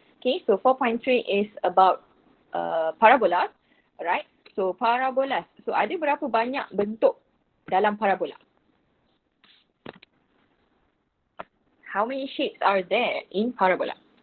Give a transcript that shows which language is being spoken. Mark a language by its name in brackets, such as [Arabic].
[English] Okay, so 4.3 is about parabola. Alright, so parabola. [Malay] So ada berapa banyak bentuk dalam parabola? [English] How many shapes are there in parabola?